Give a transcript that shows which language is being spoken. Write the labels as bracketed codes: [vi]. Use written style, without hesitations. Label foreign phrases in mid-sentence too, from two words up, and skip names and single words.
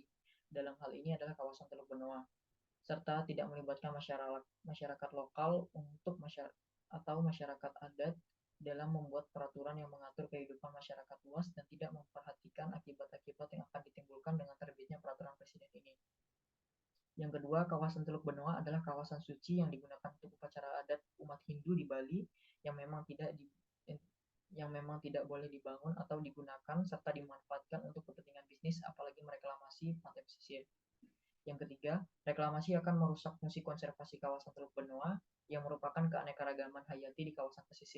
[id] Dalam hal ini adalah kawasan Teluk Benoa, serta tidak melibatkan masyarakat lokal untuk masyarakat adat dalam membuat peraturan yang mengatur kehidupan masyarakat luas dan tidak memperhatikan akibat-akibat yang akan ditimbulkan dengan terbitnya peraturan presiden ini. Yang kedua, kawasan Teluk Benoa adalah kawasan suci yang digunakan untuk upacara adat umat Hindu di Bali yang memang tidak boleh dibangun atau digunakan serta dimanfaatkan untuk kepentingan bisnis apalagi mereklamasi pantai pesisir. Yang ketiga, reklamasi akan merusak fungsi konservasi kawasan Teluk Benoa yang merupakan keanekaragaman hayati di kawasan pesisir.